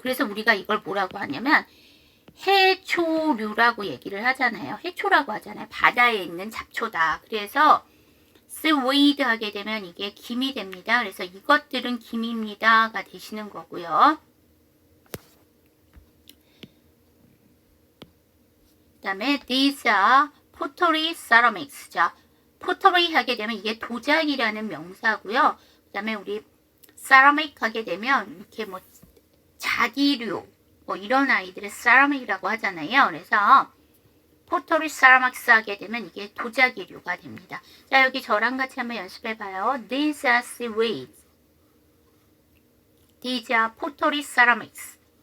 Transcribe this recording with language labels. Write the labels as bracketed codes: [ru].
[ko] 그래서 우리가 이걸 뭐라고 하냐면 해초류라고 얘기를 하잖아요. 해초라고 하잖아요. 바다에 있는 잡초다. 그래서 seaweed 하게 되면 이게 김이 됩니다. 그래서 이것들은 김입니다가 되시는 거고요. 그 다음에 [en] these are pottery ceramics [ko] 죠. pottery 하게 되면 이게 도자기라는 명사고요. 그 다음에 우리 ceramic 하게 되면 이렇게 뭐 자기류 뭐 이런 아이들을 ceramic이라고 하잖아요. 그래서 pottery ceramics 하게 되면 이게 도자기류가 됩니다. 자, 여기 저랑 같이 한번 연습해봐요. [en] These are seaweeds. These are pottery ceramics.